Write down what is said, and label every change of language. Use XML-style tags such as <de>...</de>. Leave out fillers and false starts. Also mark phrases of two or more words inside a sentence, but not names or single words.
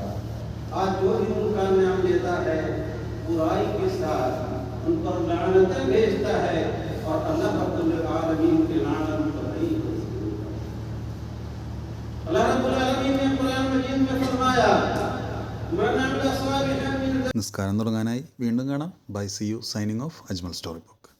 <hi>आज जो भी उनका नाम लेता है बुराई के साथ उन पर लानतें भेजता है और</hi> <ar>الله رب العالمين</ar> <hi>के लानत पर नहीं हो सकती।</hi> <ar>الله رب العالمين</ar> <hi>ने कुरान मजीद में फरमाया</hi> <ar>من عمل صالحا.</ar> <ml>നിസ്കാരം തുടങ്ങാനായി വീണ്ടും കാണാം.</ml> <en>bye, see you, signing off,</en> <ml>അജ്മൽ സ്റ്റോറി.</ml>